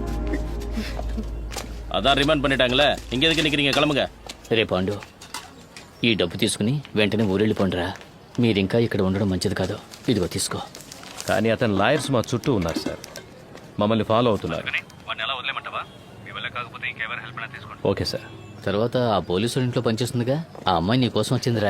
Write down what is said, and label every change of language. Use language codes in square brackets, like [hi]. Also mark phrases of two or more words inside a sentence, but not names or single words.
[ta] அதான் ரிமாண்ட் பண்ணிட்டாங்களே, இங்க எதுக்கு நிக்கிறீங்க? கிளம்புங்க. சரி பாண்டு, [te] ఈ డబ్బు తీసుకుని వెంటనే ఊరెళ్ళిపోండిరా. మీరింకా ఇక్కడ ఉండడం మంచిది కాదు. ఇదిగో తీసుకో. కానీ అతను లాయర్స్ మా చుట్టూ ఉన్నారు సార్, మమ్మల్ని ఫాలో అవుతున్నారు. [en] Okay sir. [te] తర్వాత ఆ పోలీసుల ఇంట్లో పనిచేస్తుందిగా ఆ అమ్మాయి నీ కోసం వచ్చిందిరా.